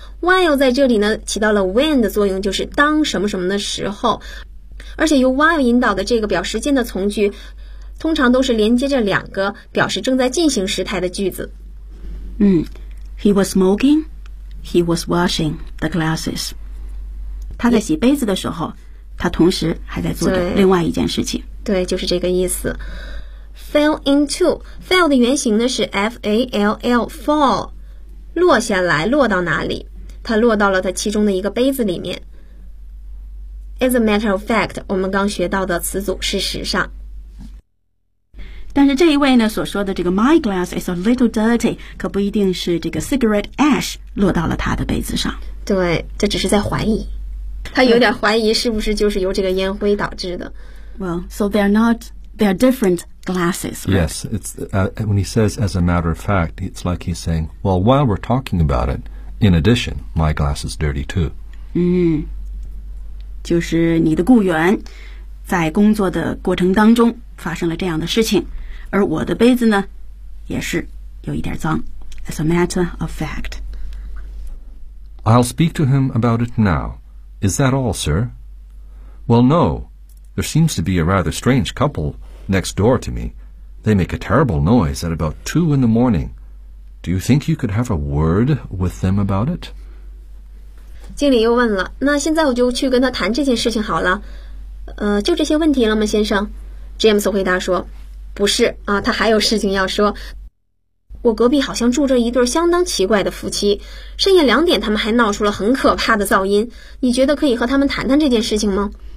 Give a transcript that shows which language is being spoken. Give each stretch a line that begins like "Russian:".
Chinese: While 在这里呢起到了 when 的作用，就是当什么什么的时候，而且由 while 引导的这个表时间的从句通常都是连接着两个表示正在进行时态的句子。
English: He was smoking, he was washing the glasses.
Chinese: 他在洗杯子的时候，他同时还在做着另外一件事情。对，就是这个意思。Fell into, fell 的原型呢是 F-A-L-L, fall, 落下来，落到哪里，他落到了他其中的一个杯子里面。
English: As a matter of fact,
Chinese: 我们刚学到的词组事实上。但是这一位呢所说的这个
English: my glass is a little dirty,
Chinese: 可不一定是这个 cigarette ash 落到了他的杯子上。对，这只是在怀疑。他有点怀疑是不是就是由这个烟灰导致的。
English: Well, so they're not, they're different glasses.、Right? Yes, it's,、when he says as a matter of fact, it's like he's saying, well, while we're talking about it, in addition, my glass is dirty too.
Chinese: 就是你的雇员在工作的过程当中发生了这样的事情，而我的杯子呢也是有一点脏。
English: As a matter of fact, I'll speak to him about it now. Is that all, sir? Well, no. There seems to be a rather strange couple next door to me. They make a terrible noise at about 2 a.m. Do you think you could have a word with them about it?
Chinese: 经理又问了，那现在我就去跟他谈这件事情好了，就这些问题了吗先生？ James 回答说不是啊，他还有事情要说。我隔壁好像住着一对相当奇怪的夫妻，深夜2点他们还闹出了很可怕的噪音，你觉得可以和他们谈谈这件事情吗？